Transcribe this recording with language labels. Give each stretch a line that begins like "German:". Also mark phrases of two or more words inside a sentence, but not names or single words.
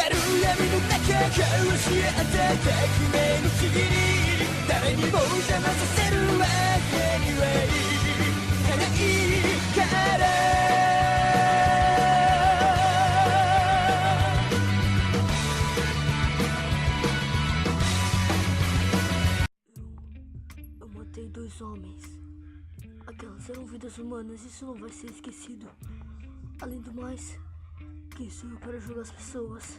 Japanese: 闇の中交わし合った革命のちぎり誰にも邪魔させるわけにはいかないから
Portuguese: Eu matei 2 homens. Aquelas eram vidas humanas, isso não vai ser esquecido. Além do mais, quem sou eu para julgar as pessoas?